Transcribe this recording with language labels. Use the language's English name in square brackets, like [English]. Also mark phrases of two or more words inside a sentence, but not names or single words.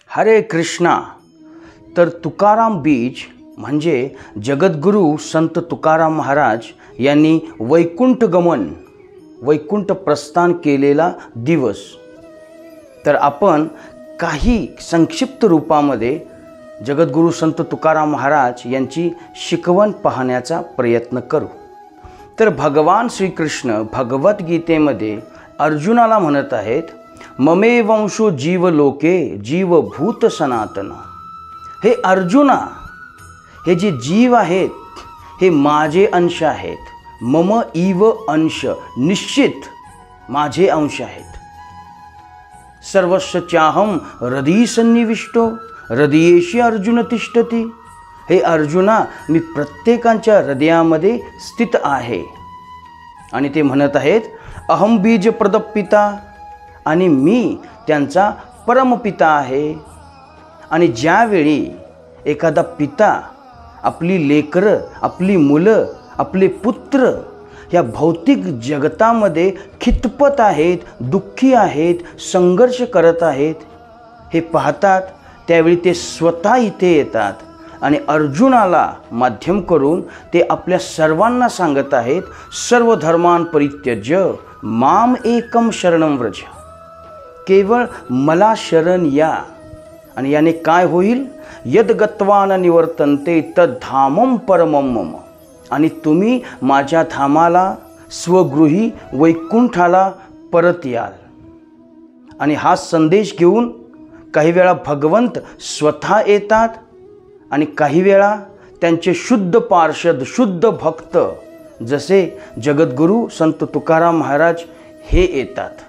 [Marathi] हरे कृष्णा. तर तुकाराम बीज म्हणजे जगद्गुरू संत तुकाराम महाराज यांनी वैकुंठ गमन, वैकुंठ प्रस्थान केलेला दिवस. तर आपण काही संक्षिप्त रूपामध्ये जगद्गुरू संत तुकाराम महाराज यांची शिकवण पाहण्याचा प्रयत्न करू. तर भगवान श्रीकृष्ण भगवद्गीतेमध्ये अर्जुनाला म्हणत आहेत, [Sanskrit] ममे वंशो जीव लोके जीवभूत सनातन. [Marathi] हे अर्जुना, हे जे जीव आहेत हे माझे अंश आहेत. [Sanskrit] मम इव अंश, [Marathi] निश्चित माझे अंश आहेत. [Sanskrit] सर्वस्य चाहम हृदय सन्निविष्टो हृदयेशी अर्जुन तिष्ठती. [Marathi] हे अर्जुना, मी प्रत्येकाच्या हृदयामध्ये स्थित आहे. आणि ते म्हणत आहेत, [Sanskrit] अहम बीज प्रदपिता, [Marathi] आणि मी त्यांचा परमपिता आहे. आणि ज्यावेळी एखादा पिता आपली लेकरं, आपली मुलं, आपले पुत्र या भौतिक जगतामध्ये खितपत आहेत, दुःखी आहेत, संघर्ष करत आहेत, हे पाहतात, त्यावेळी ते स्वतः इथे येतात आणि अर्जुनाला माध्यम करून ते आपल्या सर्वांना सांगत आहेत, [Sanskrit] सर्व धर्मान परित्यज्य माम एकम शरणं व्रज. [Marathi] केवळ मला शरण या. आणि याने काय होईल? [Sanskrit] यद गत्वा न निवर्तन्ते तद धामम परमम मम. [Marathi] आणि तुम्ही माझ्या धामाला, स्वगृही वैकुंठाला परत याल. आणि हा संदेश घेऊन काही वेळा भगवंत स्वतः येतात आणि काही वेळा त्यांचे शुद्ध पार्षद, शुद्ध भक्त जसे जगद्गुरू संत तुकाराम महाराज हे येतात.